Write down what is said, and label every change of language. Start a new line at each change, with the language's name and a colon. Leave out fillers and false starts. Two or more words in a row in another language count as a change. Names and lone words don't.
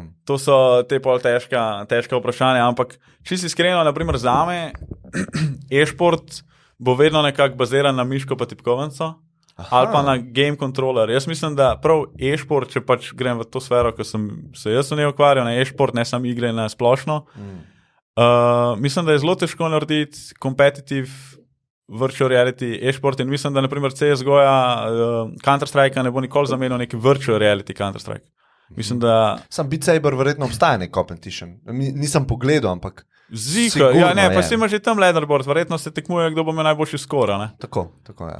Slovenian: To so te pol težka vprašanja, ampak čisto iskreno, naprimer zame, e-šport bo vedno nekako baziran na miško pa tipkovnico. Ali pa na
English: game controller.
Slovenian: Jaz mislim, da prav e-šport, če pač grem v to sfero, ko sem se jaz v njej ukvarjal, na e-šport, ne samo igre na splošno. Mislim, da je zelo težko narediti
English: competitive virtual reality
Slovenian: e-šport in mislim, da naprimer CSGO-ja Counter-Strike ne bo nikoli zamenil neki
English: virtual reality
Slovenian: Counter-Strike. Mislim, da... Sam Beat Saber verjetno obstaja nek competition. Nisem pogledal, ampak... Zika, ja, ne, pa si ima že tam leaderboard, verjetno se tekmuje, kdo bo imel najboljši skor, ne? Tako, ja.